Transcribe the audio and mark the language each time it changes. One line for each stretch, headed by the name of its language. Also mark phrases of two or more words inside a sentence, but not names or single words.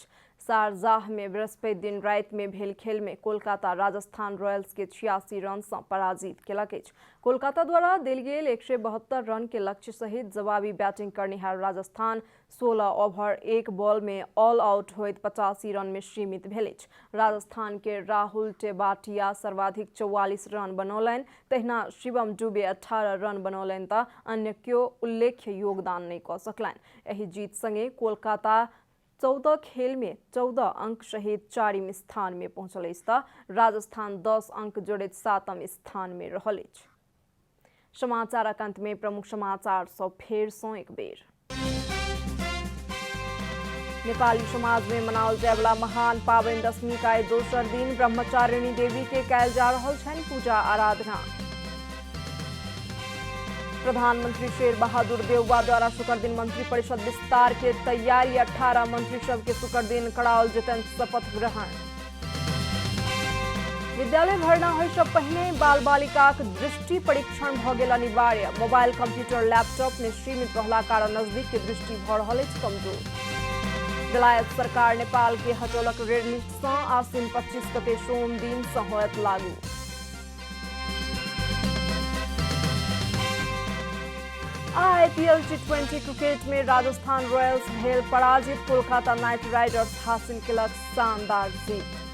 Maithili: शारजाह में बृहस्पति दिन रात में भेल खेल में कोलकाता राजस्थान रॉयल्स के 86 रन से पराजित केलक अछि। कोलकाता द्वारा देल गेल 172 रन के लक्ष्य सहित जवाबी बैटिंग करनिहार राजस्थान 16 ओवर 1 बॉल में
English: all out
Maithili: होइत 85 रन में सीमित भेल अछि। राजस्थान के राहुल टेवाटिया सर्वाधिक 44 रन बनौलनि। तहिना शिवम दुबे 18 रन बनौलनि तऽ अन्य केओ उल्लेख्य योगदान नहीं कऽ सकलनि। एहि जीत संगे कोलकाता 14 खेल में 14 अंक सहित 4वीं स्थान में पहुंचल अछि तऽ राजस्थान 10 अंक जोड़ैत 7म स्थान में रहल अछि। समाचारक अंत में प्रमुख समाचार सब फेर सँ एक बेर। नेपाली समाज में मनाओल जाय वाला महान पाबनि दशमी का आइ दोसर दिन ब्रह्मचारिणी देवी के कयल जा रहल छनि पूजा आराधना। प्रधानमंत्री शेर बहादुर देउवा द्वारा शुक्र दिन मंत्री परिषद विस्तार के तैयारी। 18 मंत्री सब के शुक्र दिन कराओल जेतनि शपथ ग्रहण। विद्यालय भर्ना होय से पहिने बाल बालिकाक दृष्टि परीक्षण भऽ गेल अनिवार्य। मोबाइल, कंप्यूटर, लैपटॉप में सीमित रहला कारण नजदीक के दृष्टि भऽ रहल अछि कमजोर। बेलायत सरकार नेपाल के हटौलक
English: red list
Maithili: सँ आसिन 25 गते सोम दिन सँ होयत लागू। आईपीएल टी20 क्रिकेट में राजस्थान रॉयल्स भेल पराजित। कोलकाता नाइट राइडर्स हासिल केलक शानदार जीत।